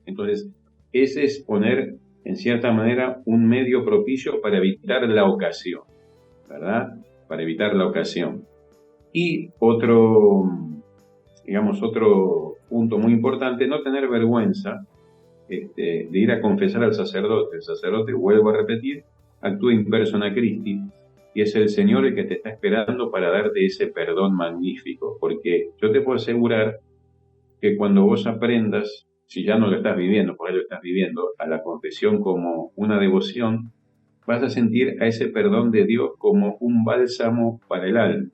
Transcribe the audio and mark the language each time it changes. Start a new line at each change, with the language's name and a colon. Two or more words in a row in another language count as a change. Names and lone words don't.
Spanish: Entonces, ese es poner, en cierta manera, un medio propicio para evitar la ocasión, ¿verdad? Para evitar la ocasión. Y otro punto muy importante, no tener vergüenza de ir a confesar al sacerdote. El sacerdote, vuelvo a repetir, actúa
Latin: in persona Christi,
Spanish: y es el Señor el que te está esperando para darte ese perdón magnífico, porque yo te puedo asegurar que cuando vos aprendas, si ya no lo estás viviendo, por ahí lo estás viviendo, a la confesión como una devoción, vas a sentir a ese perdón de Dios como un bálsamo para el alma.